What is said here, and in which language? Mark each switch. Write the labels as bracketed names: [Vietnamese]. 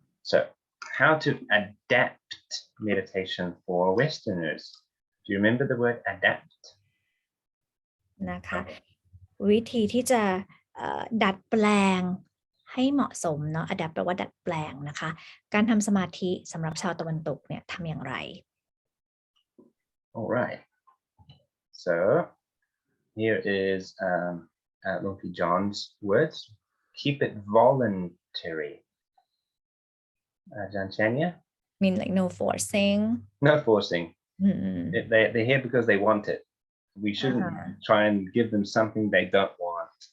[English] So, how to adapt meditation for Westerners? Do you remember the word adapt? [Thai] นะคะวิธีที่จะดัดแปลงให้เหมาะสมเนาะ adapt แปลว่าดัดแปลงนะคะการทำสมาธิสำหรับชาวตะวันตกเนี่ยทำอย่างไร [English] All right. So, here is Lumpy John's words. Keep it voluntary.Ajahn Chanya? mean like no forcing? No forcing. They're here because they want it. We shouldn't try and give them something they don't want.